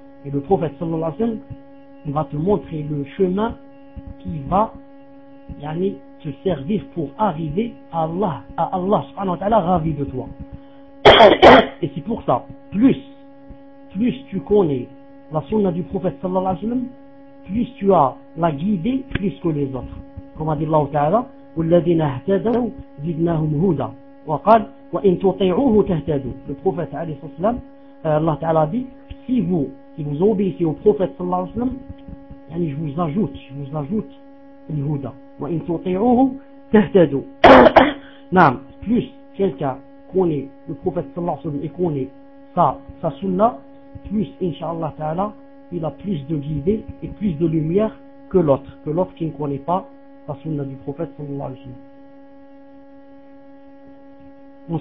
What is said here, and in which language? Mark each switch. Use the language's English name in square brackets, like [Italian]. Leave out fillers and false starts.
[French] Et le prophète sallallahu alayhi wa sallam va te montrer le chemin qui va yani, te servir pour arriver à Allah, subhanahu wa ta'ala, ravi de toi. Et c'est pour ça, plus tu connais la sunna du prophète sallallahu alayhi wa sallam, plus tu as la guidée plus que les autres. Comme a dit Allah ta'ala, [Arabic] وَالَّذِينَ اَهْتَدَوْا زِدْنَاهُمْ هُدَى وَقَالْ وَإِنْ تُطِعُوهُ تَهْتَدُوا. [French] Le prophète sallallahu alayhi wa sallam, Allah ta'ala dit, si vous obéissez au prophète sallallahu alayhi wa sallam, yani je vous ajoute l'huda. [Arabic] وَإِنْ تُطِعُوهُ تَهْتَدُوا. [French] Naam, plus quelqu'un connaît le prophète sallallahu alayhi wa sallam et connaît sa sunna, plus inshallah ta'ala il a plus de guidée et plus de lumière que l'autre qui ne connaît pas la sunna du prophète sallallahu alayhi wa sallam.